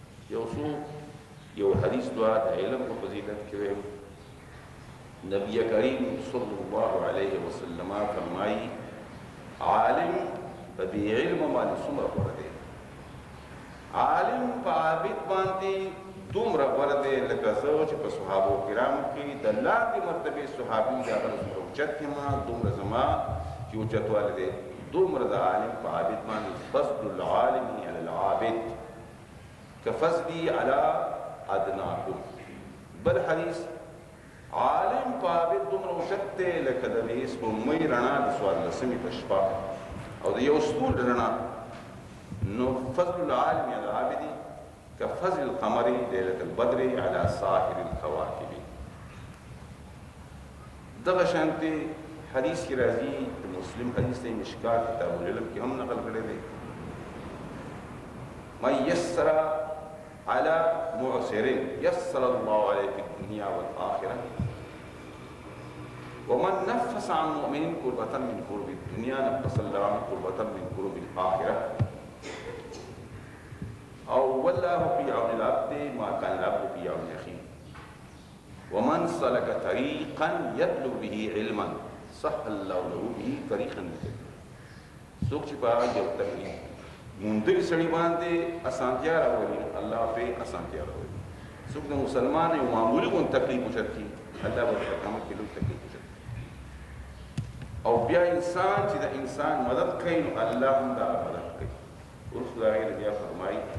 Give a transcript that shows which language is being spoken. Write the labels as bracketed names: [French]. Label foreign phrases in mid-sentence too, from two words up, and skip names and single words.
[Pashto] یو حدیث دعا د علم په فضیلت کې ویل، نبی کریم [Arabic] صلی الله علیه وسلم [Pashto] فرمایي عالم په بې علم باندې څومره غوره دی، عالم په عابد باندې دومره غوره دی لکه زه چې په صحابو کرامو کې د لاندې مرتبې صحابي د هغه څومره اوچت یم دومره زما چې اوچتوالی دی دومره د عالم په عابد باندې. [Arabic] فضل العالم علی العابد کفضلی علی ادناکم. [Pashto] بل حدیث عالم په عابد دومره اوچت دی لکه د سپوږمۍ رڼا د 14مې په شپه او د یو ستوري رڼا. [Arabic] نو فضل العالم علی العابد كفضل القمر ليلة البدر على سائر الكواكب. [Pashto] دغه شانتي حدیث کی راځي مسلم حدیث ته مشکات کتاب العلم کې هم نقل کړی دی [Arabic] من يسر على معسر يسر الله عليه في الدنيا والآخرة ومن نفس عن مؤمن كربة من كرب الدنيا نفس الله عن كربة من كرب الآخرة أو والله في عون العبد ما كان العبد في عون أخيه ومن سلك طريقا يطلب به علما سهل الله له به طريقا [Pashto] سوق چې په یو تکلیف مندري سړي باندې اسانتیا راولي الله په اسانتیا راولي څوک د مسلمان یو معمولی کوم تکلیف وشتي الله به قیامت کې لوی تکلیف وشتي او بیا انسان چې د انسان مدد کوي نو الله هم دا مدد کوي ورسره غیر بیا فرمایي